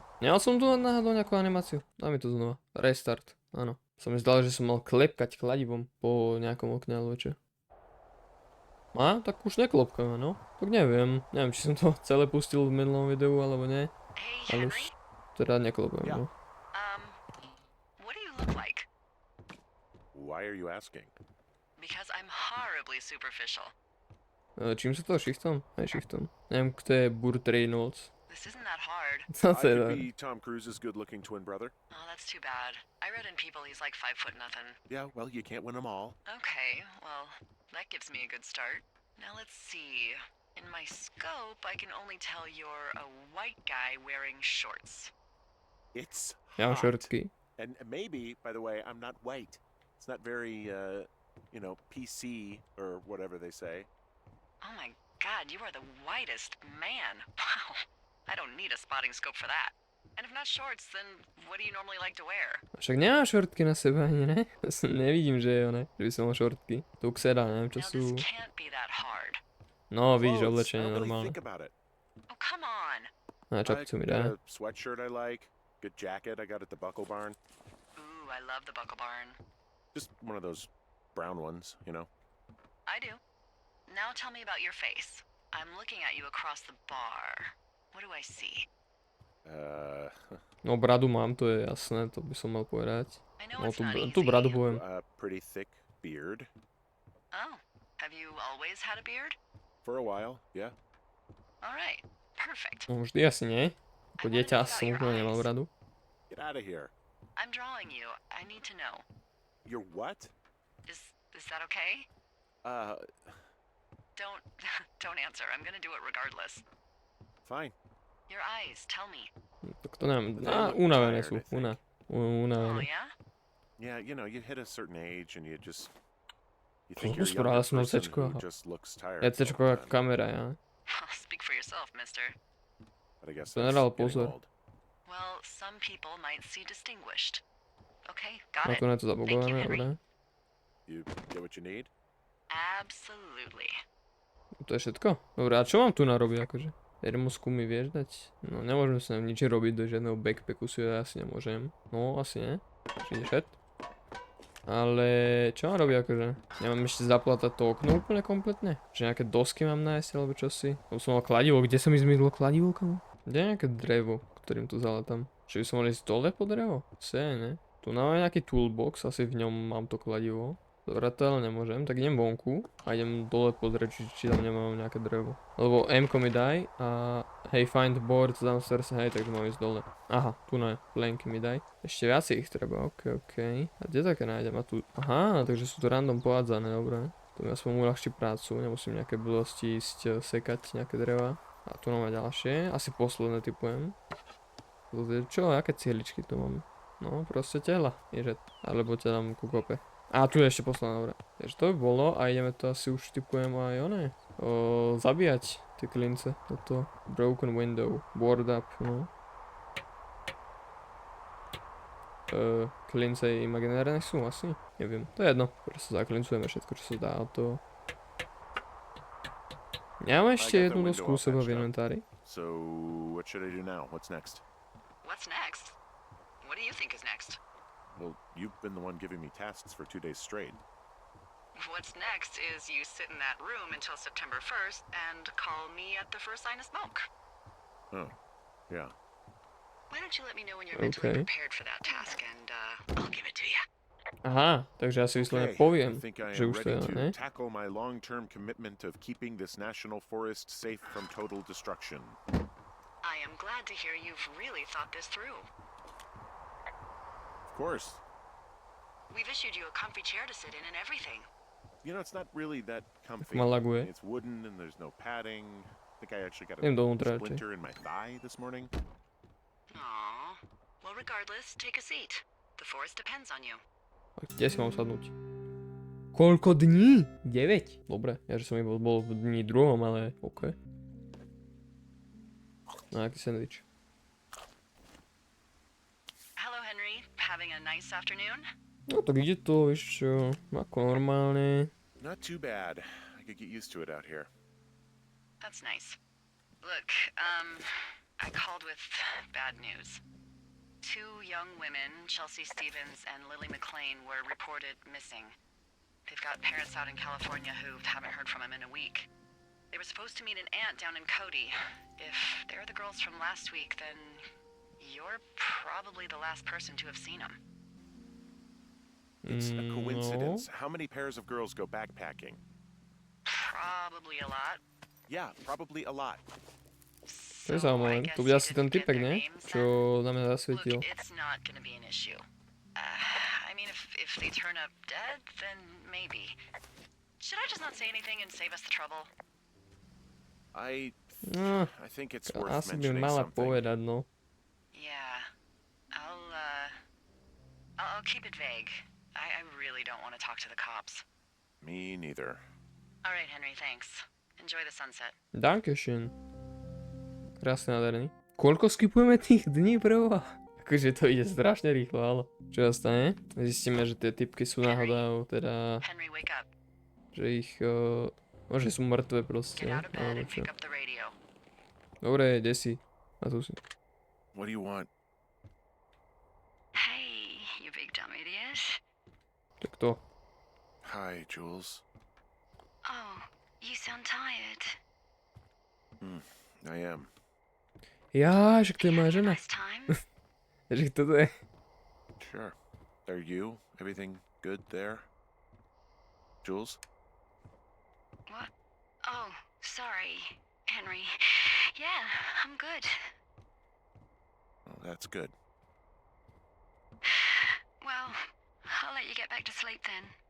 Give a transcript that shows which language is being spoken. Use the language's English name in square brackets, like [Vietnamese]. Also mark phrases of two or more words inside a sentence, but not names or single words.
[Slovak] Nemal som tu náhodou nejakú animáciu? Daj mi to znova. Restart, áno. Sa mi zdalo, že som mal klepkať kladivom po nejakom okne alebo čo. A, tak už neklopkám, no. Tak neviem, či som to celé pustil v minulom videu alebo nie. Ale už teda neklopkám, no. [English] What do you look like? Why are you asking? Because I'm horribly superficial. [Slovak] Čím sa to shiftom? Aj shiftom. Neviem, kto je Burt Reynolds. [English] This isn't that hard. [Slovak] Co [English] I [Slovak] to je? [English] could be Tom Cruise's good-looking twin brother. Oh, that's too bad. I read in People he's like 5'0" nothing. Yeah, well, you can't win them all. Okay, well, that gives me a good start. Now let's see. In my scope, I can only tell you're a white guy wearing shorts. It's [Slovak] Ja mám [English] hot. [Slovak] šortky. [English] And maybe, by the way, I'm not white. It's not very, PC or whatever they say. Oh my god, you are the whitest man. Wow. I don't need a spotting scope for that. And if not shorts, then what do you normally like to wear? [Slovak] Však nemám šortky na sebe ani, ne? Nevidím, že je one, že by som mal šortky. Tuxeda, neviem čo [English] Now [Slovak] sú. [English] this can't be that hard. [Slovak] No, vidíš, [English] Clothes, I [Slovak] oblečenie [English] don't really [Slovak] normálne. [English] think about it. Oh, come on. [Slovak] A čapcu mi dá. [English] A sweatshirt I like, good jacket I got at the Buckle Barn. Ooh, I love the Buckle Barn. Just one of those brown ones, you know. I do. Now tell me about your face. I'm looking at you across the bar. What do I see? [Slovak] No bradu mám, to je jasné, to by som mal povedať. [English] I know [Slovak] No [English] it's not [Slovak] tú [English] easy. [Slovak] bradu poviem. [English] A pretty thick beard. Oh, have you always had a beard? For a while, yeah. All right, perfect. [Slovak] No vždy asi nie. Ako dieťa asi som úplne nemal bradu. [English] Get out of here. I'm drawing you. I need to know. You're what? Is that okay? Don't answer. I'm gonna do it regardless. Fine. Your eyes, tell me. [Slovak] Tak to neviem. Unavené sú. [English] Oh [Slovak] Unavené. [English] yeah? Yeah, you hit a certain age and you Oh, think you're a [Slovak] spravila [English] younger [Slovak] som [English] person [Slovak] CČko. [English] who just looks tired. [Slovak] Ja [English] all the [Slovak] CČko ako [English] time. [Slovak] kamera, ja. [English] Speak for yourself, mister. But I guess [Slovak] To [English] that's [Slovak] nedal [English] getting [Slovak] pozor. [English] old. Well, some people might see distinguished. Okay, [Slovak] No [English] got it. [Slovak] to je to zabugované, [English] Henry. [Slovak] dobre. [English] You get what you need? Absolutely. [Slovak] To je všetko? Dobre, a čo mám tu narobiť akože? Termosku mi vieš dať? No nemôžem sa nič robiť do žiadneho backpacku si ja asi nemôžem. No asi nie. Čiže šet. Ale čo mám robiť akože? Nemám ešte zaplatať to okno úplne kompletne? Že nejaké dosky mám nájsť alebo čosi? Lebo som mal kladivo, kde sa mi zmizlo kladivo kamo? Kde je nejaké drevo, ktorým tu zaletám? Či by som mal ísť dole po drevo? Ne? Tu máme nejaký toolbox, asi v ňom mám to kladivo. Dobre, to ale nemôžem, tak idem vonku a idem dole pozrieť, či tam nemám nejaké drevo. Lebo M-ko mi daj a hej, [English] find boards downstairs, [Slovak] hej, takže mám ísť dole. Aha, tu ne, planky mi daj. Ešte viac ich treba, ok. A kde také nájdem? A tu, aha, takže sú to random pohádzané, dobre. To mi aspoň uľahčí prácu, nemusím nejaké blbosti ísť sekať nejaké dreva. A tu máme ďalšie, asi posledné typujem. Čo, aké cieličky tu mám? No, proste tela, ježet. Alebo ťa dám ku kope. A tu je ešte posledná, dobre. Takže to by bolo a ideme to asi už typujem aj zabíjať tie klince. [English] Toto broken window, board up, no. [Slovak] Klince imaginárne sú asi? Neviem, to je jedno. Proste zaklincujeme všetko, čo sa dá od toho. Ja mám ešte jednu dosku u seba v inventári. [English] So, what should I do now? What's next? What's next? What do you think is next? Well, you've been the one giving me tasks for 2 days straight. What's next is you sit in that room until September 1st and call me at the first sign of smoke. Oh, yeah. Why don't you let me know when you're mentally Okay. prepared for that task and I'll give it to you. [Slovak] Aha, takže ja si vyslovene [English] Okay, [Slovak] poviem, [English] I think I [Slovak] že [English] am [Slovak] už to [English] ready [Slovak] je, [English] to [Slovak] ne? [English] tackle my long-term commitment of keeping this national forest safe from total destruction. I am glad to hear you've really thought this through. Of course. We've issued you a comfy chair to sit in and everything. You know, it's not really that comfy. [Slovak] ma laguje. [English] It's wooden and there's no padding. I think I actually got a [Slovak] Idem dovnútra radšej. [English] splinter in my thigh this morning. Aww. Well, regardless, take a seat. The forest depends on you. [Slovak] A kde si mám sadnúť? Koľko dní? 9? Dobre, ja že som iba bol v dní druhom, ale OK. No, aký sandwich. [English] having a nice afternoon? [Slovak] No tak ide to, vieš čo, ako normálne. [English] Not too bad. I could get used to it out here. That's nice. Look, I called with bad news. 2 young women, Chelsea Stevens and Lily McLean, were reported missing. They've got parents out in California who haven't heard from them in a week. They were supposed to meet an aunt down in Cody. If they're the girls from last week, then you're probably the last person to have seen them. It's a No. coincidence. How many pairs of girls go backpacking? Probably a lot. Yeah, probably a lot. [Slovak] To je [English] So I [Slovak] zaujímavé. [English] guess [Slovak] To bude [English] you [Slovak] asi ten [English] didn't get [Slovak] typek, [English] their [Slovak] nie? [English] names [Slovak] Čo [English] then? [Slovak] na mňa zasvietil. [English] Look, it's not gonna be an issue. I mean, if they turn up dead, then maybe. Should I just not say anything and save us the trouble? I [Slovak] No, [English] think it's worth [Slovak] asi by [English] mentioning [Slovak] mala [English] something. [Slovak] povedať, no. [English] Yeah, I'll keep it vague. I really don't want to talk to the cops. Me neither. All right, Henry, thanks. Enjoy the sunset. [Slovak] Dankeschön. Krásne nádherný. Koľko skipujeme tých dní, preboha? Akože to ide strašne rýchlo, ale čo nastane? Zistíme, že tie typky sú náhodou, teda, [English] Henry, wake up. [Slovak] že ich, že sú mŕtve proste, [English] Get out of bed [Slovak] alebo [English] and [Slovak] čo. [English] pick up the radio. [Slovak] Dobre, ide si. A tu si. [English] What do you want? Hey, you big dumb idiot. [Slovak] Tak to. [English] Hi, Jules. Oh, you sound tired. I am. [Slovak] Ja, že to je [English] You [Slovak] moja [English] having a [Slovak] žena. [English] nice time? [Slovak] Že toto je. [English] Sure. Are you? Everything good there? Jules? What? Oh, sorry, Henry. Yeah, I'm good. Well, that's good. Well, I'll let you get back to sleep then.